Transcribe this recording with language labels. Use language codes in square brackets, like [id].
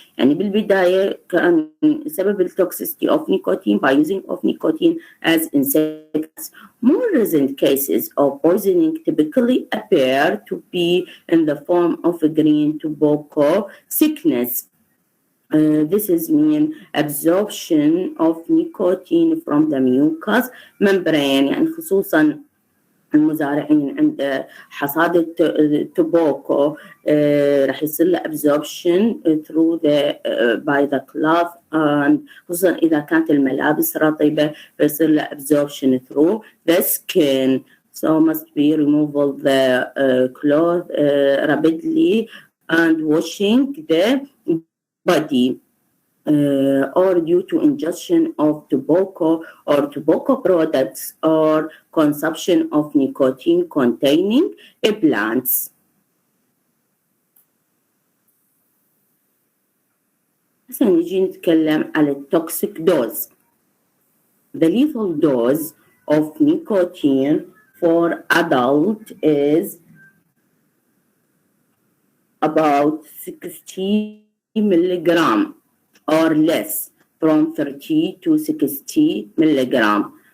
[ar] يعني بالبداية كان سبب التوكسيستي [en] of nicotine by using of nicotine as insecticides. More recent cases of poisoning typically appear to be in the form of green tobacco sickness. This is mean absorption of nicotine from the mucous membrane. [ar] يعني خصوصا المزارعين عند حصاد التوباكو راح يصير له [en] absorption through the by the cloth [ar] and خصوصا إذا كانت الملابس رطبة فيصير له [en] absorption through the skin. So must be removal the cloth rapidly and washing the body or due to ingestion of tobacco or tobacco products or consumption of nicotine containing plants. [ar] هسه نجي نتكلم على toxic dose. [en] The lethal dose of nicotine for adult is about 60 milligram or less, from 30 to 60 milligram.